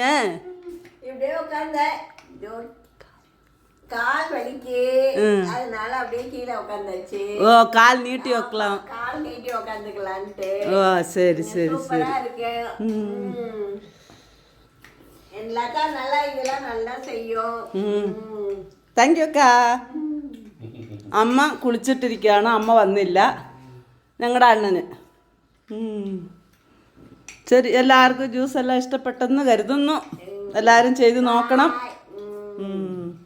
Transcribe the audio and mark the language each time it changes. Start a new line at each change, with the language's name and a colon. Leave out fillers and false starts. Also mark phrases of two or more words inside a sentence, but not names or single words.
Tamil: இப்படியே உட்காந்த கால் வலிக்கு, அதனால அப்படியே கீழே உட்காந்தாச்சு. ஓ, கால் நீட்டி வைக்கலாம். கால் நீட்டி உட்காந்துக்கலான்ட்டு. ஓ சரி சரி சரி. சூப்பரா இருக்கு. எல்லாக்கா நல்லா இதெல்லாம் நல்லா செய்யும். தேங்க்யூக்கா.
Malayalam: അമ്മ കുളിച്ചിട്ടിരിക്കുകയാണ്. അമ്മ വന്നില്ല. ഞങ്ങളുടെ അണ്ണന്. ശരി, എല്ലാവർക്കും ജ്യൂസ് എല്ലാം ഇഷ്ടപ്പെട്ടെന്ന് കരുതുന്നു. എല്ലാവരും ചെയ്ത് നോക്കണം.